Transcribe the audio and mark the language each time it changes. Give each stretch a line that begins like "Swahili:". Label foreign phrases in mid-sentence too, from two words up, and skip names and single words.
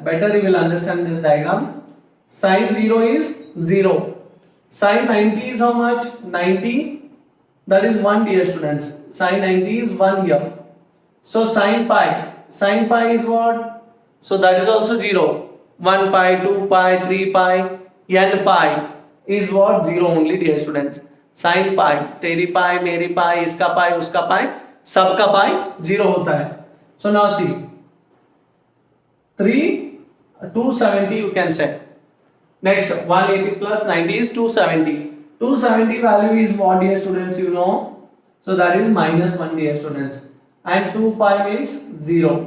English: Better you will understand this diagram. Sin 0 is 0. Sin 90 is how much? 90. That is 1, dear students. Sin 90 is 1 here. So sin pi. Sin pi is what? So that is also 0. 1 pi, 2 pi, 3 pi, n pi is what? 0 only, dear students. Sin pi.
Hindi: तेरी पाई, मेरी पाई, इसका पाई, उसका पाई, सबका पाई 0 होता है.
English: So now see. 270 you can say. Next 180 plus 90 is 270. 270 value is what, dear students, you know? So that is minus 1, dear students. And 2 pi means 0.